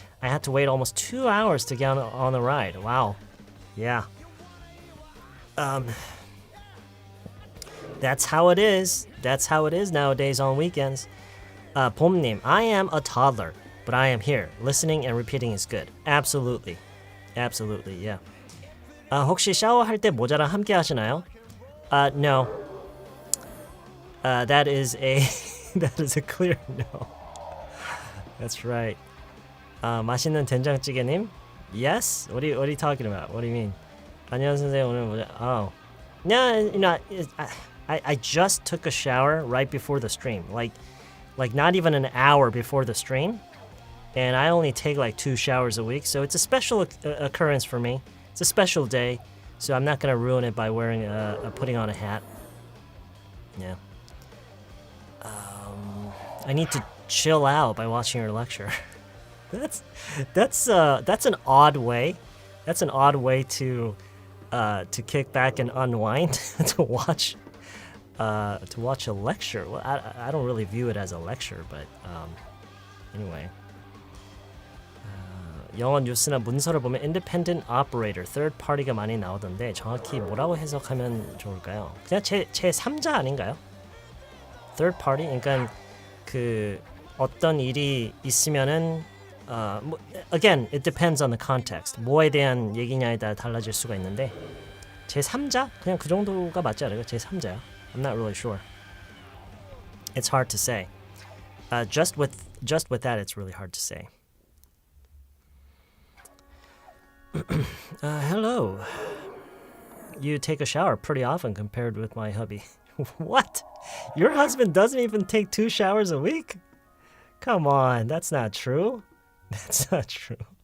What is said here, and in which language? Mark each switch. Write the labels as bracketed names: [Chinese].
[English] I had to wait almost 2 hours to get on the ride. Wow. Yeah. That's how it is. That's how it is nowadays on weekends. 봄님, I am a toddler. But I am here. Listening and repeating is good. Absolutely. Absolutely, yeah. [Korean] 혹시 샤워할 때 모자랑 함께 하시나요? [English] No. That is a that is a clear no. That's right. 맛있는 된장찌개님? Yes? What are you talking about? What do you mean? [Korean] 안녕 선생님 오늘 모자. Oh. [English] No, you know, I just took a shower right before the stream. Like not even an hour before the stream. And I only take like 2 showers a week, so it's a special occurrence for me. It's a special day, so I'm not gonna ruin it by wearing putting on a hat. Yeah. I need to chill out by watching your lecture. That's an odd way. That's an odd way to kick back and unwind to watch a lecture. Well, I don't really view it as a lecture, but anyway. [Korean] 영어 뉴스나 문서를 보면 independent operator, third party가 많이 나오던데 정확히 뭐라고 해석하면 좋을까요? 그냥 제 3자 아닌가요? third party? 그러니까 그 어떤 일이 있으면은 [English] again, it depends on the context. [Korean] 뭐에 대한 얘기냐에 따라 달라질 수가 있는데 제 3자? 그냥 그 정도가 맞지 않을까요? 제 3자야. [English] I'm not really sure. It's hard to say. Just with that, it's really hard to say. Hello. You take a shower pretty often compared with my hubby. What? Your husband doesn't even take 2 showers a week? Come on, that's not true. That's not true.